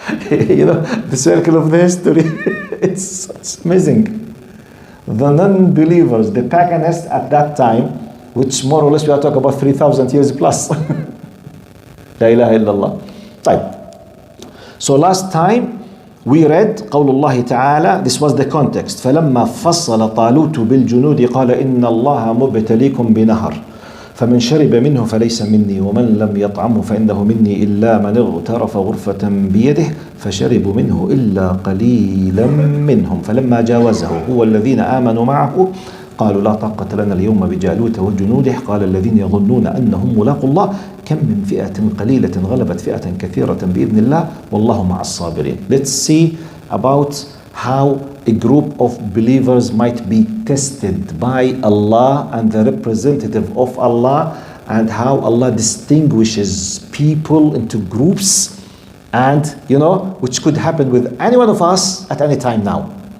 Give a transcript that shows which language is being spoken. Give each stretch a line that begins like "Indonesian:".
English: You know, the circle of the history, it's amazing. The non-believers, the paganists at that time, which more or less we are talking about 3,000 years plus. La ilaha illallah. Right. So last time we read
Arabic: قول الله تعالى,
English: this was the context.
Arabic: فلما فصل طالوت بالجنود قال إن الله مبتليكم بنهر فمن شرب منه فليس مني ومن لم يطعمه فإنه مني إلا من اغترف غرفة بيده فشربوا منه إلا قليلا منهم فلما جاوزه هو الذين آمنوا معه قالوا لا طاقة لنا اليوم بجالوت وجنوده قال الذين يظنون أنهم ملاقوا الله كم من فئة قليلة غلبت فئة كثيرة بإذن الله والله مع الصابرين.
English: Let's see about how a group of believers might be tested by Allah and the representative of Allah, and how Allah distinguishes people into groups, and which could happen with any one of us at any time now.